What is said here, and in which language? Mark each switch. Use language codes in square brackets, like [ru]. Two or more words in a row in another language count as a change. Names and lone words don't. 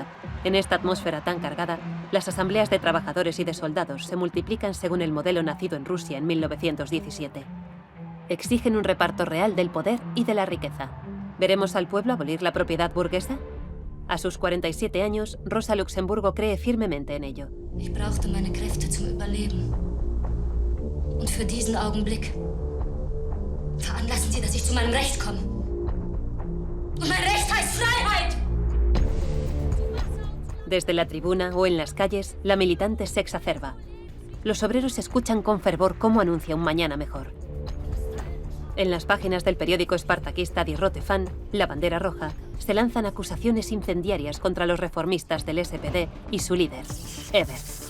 [es] En esta atmósfera tan cargada, las asambleas de trabajadores y de soldados se multiplican según el modelo nacido en Rusia en 1917. Exigen un reparto real del poder y de la riqueza. ¿Veremos al pueblo abolir la propiedad burguesa? A sus 47 años, Rosa Luxemburgo cree firmemente en ello. [de] Ich brauchte meine Kräfte zum Überleben. Und für diesen Augenblick veranlassen Sie, dass ich zu meinem Recht komme. Und mein Recht heißt Freiheit! [es] Desde la tribuna o en las calles, la militante se exacerba. Los obreros escuchan con fervor cómo anuncia un mañana mejor. En las páginas del periódico espartaquista Die Rote Fahne, La Bandera Roja, se lanzan acusaciones incendiarias contra los reformistas del SPD y su líder, Ebert.